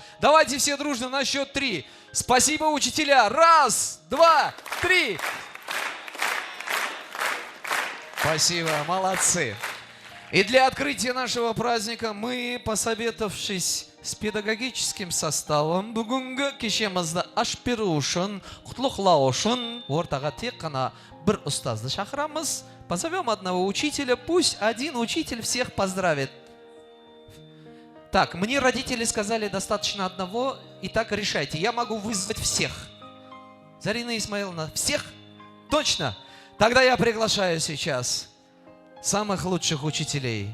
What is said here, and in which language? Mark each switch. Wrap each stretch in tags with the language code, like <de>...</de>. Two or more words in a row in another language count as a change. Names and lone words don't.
<ru>Давайте все дружно на счет 3. Спасибо, учителя. 1, 2, 3. Спасибо, молодцы. И для открытия нашего праздника мы, посоветовавшись с педагогическим составом,</ru> <kk>бүгінгі кешемізді ашпиру үшін, құтлықлау үшін, ортаға тек қана бір ұстазды шақырамыз.</kk> <ru>Позовем одного учителя, пусть один учитель всех поздравит. Так, мне родители сказали, достаточно одного, и так решайте. Я могу вызвать всех. Зарина Исмаиловна, всех? Точно? Тогда я приглашаю сейчас самых лучших учителей.</ru>